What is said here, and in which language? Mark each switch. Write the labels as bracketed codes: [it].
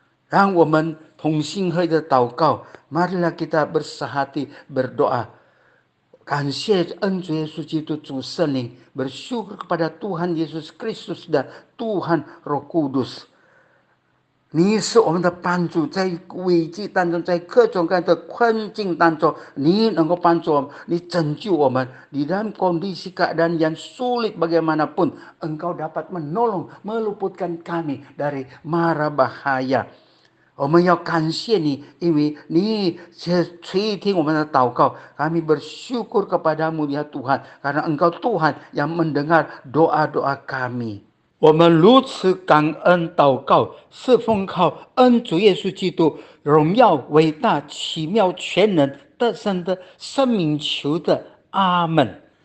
[zh] 让我们同心合意的祷告， [id] marilah kita bersehati berdoa. [zh] 感谢恩主耶稣基督主圣灵， [id] bersyukur kepada Tuhan Yesus Kristus dan Tuhan Roh Kudus。 [zh] 你是我们的帮助，在危机当中，在各种各样的困境当中，你能够帮助我们，你拯救我们。 [id] Di dalam kondisi keadaan yang sulit bagaimanapun, Engkau dapat menolong, meluputkan kami dari mara bahaya. [zh] 我们要感谢你，因为你垂听我们的祷告。 [id] Kami bersyukur kepadamu ya Tuhan, karena Engkau Tuhan yang mendengar doa-doa kami。 [zh] 我们如此感恩祷告，是奉靠恩主耶稣基督荣耀、伟大、奇妙、全能、得胜的生命求的，阿门。